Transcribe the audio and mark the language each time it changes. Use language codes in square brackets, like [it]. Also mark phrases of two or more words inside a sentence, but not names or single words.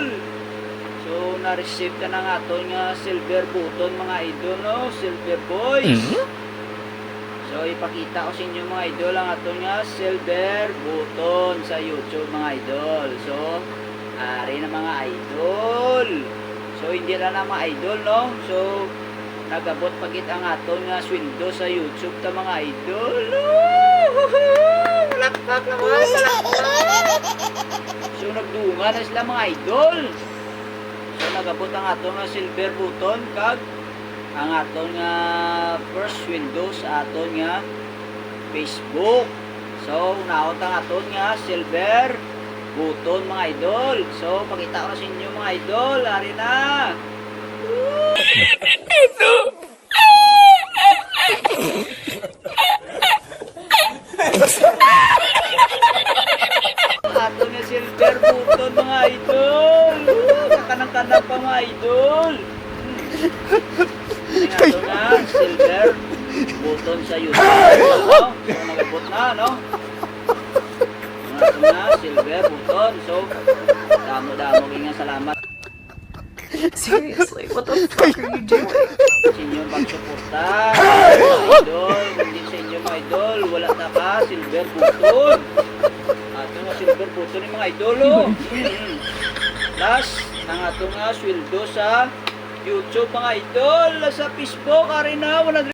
[hil] So, na-receive ka na nga ito nga silver button mga idol, no? [en] Silver boys. [hil] So, ipakita ko sa inyo mga idol ang ito nga silver button sa YouTube mga idol. So, ari na mga idol. So, hindi lang na mga idol, no? So, nagabot pagit ang aton nga sweldo sa YouTube ta mga idol. Palakpak naman, palakpak. So, nagdunga na sila mga idol. So, nagabot ang aton nga silver button kag ang aton nga first sweldo sa aton nga Facebook. So, naot ang aton nga silver button mga idol. So, pakita ko na sa inyo mga idol. Ari na. Ato nga silver button mga idol. Kakanang-kanang pa mga idol. Ato nga silver button sa YouTube. So, nagabot na, no? Ato nga silver button. So, damo-damo nga salamat. [en] Seriously, what the fuck are you doing? [hil] Sa inyong pagsuporta mga idol, hindi sa inyo mga idol, wala na ka silver button. Ato nga silver button yung mga idol, oh. Plus, ang ato nga sweldo sa YouTube mga idol, sa Facebook, ari na, 100,000.